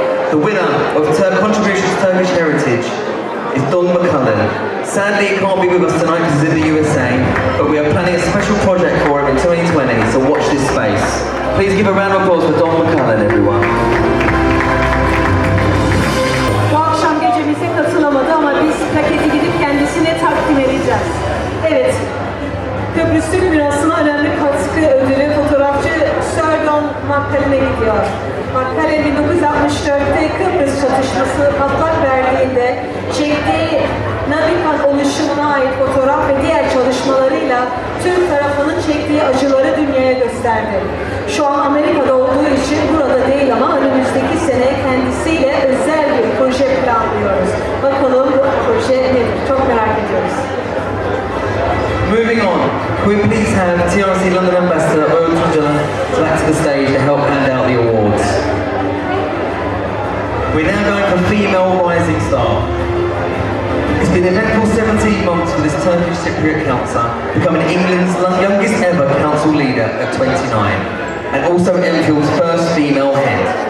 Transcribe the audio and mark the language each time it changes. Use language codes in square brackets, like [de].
[en] The winner of contribution to Turkish heritage is Don McCullin. Sadly, he can't be with us tonight because he's in the USA, but we are planning a special project for him in 2020, so watch this space. Please give a round of applause for Don McCullin, everyone. [tr] Bu akşam gecemize katılamadı ama biz plaketi gidip kendisine takdim edeceğiz. Evet, Kıbrıs Türk Mirası'na önemli katkı ödülü fotoğrafçı Sir Don McCullin'e gidiyor. McCullin 1964'te Kıbrıs çatışması patlak verdiğinde çektiği Navikan oluşumuna ait fotoğraf ve diğer çalışmalarıyla Türk tarafının çektiği acıları dünyaya gösterdi. Şu an Amerika'da olduğu için burada değil ama önümüzdeki sene kendisiyle özel bir proje planlıyoruz. Bakalım bu proje nedir? Çok merak ediyoruz. [en] Moving on, we're pleased to have TRC London Ambassador Oğuz Tuncel back to the stage to help hand out the awards. We're now going for Female Rising Star. It's been an eventful 17 months for this Turkish Cypriot councillor, becoming England's youngest ever council leader at 29, and also Enfield's first female head.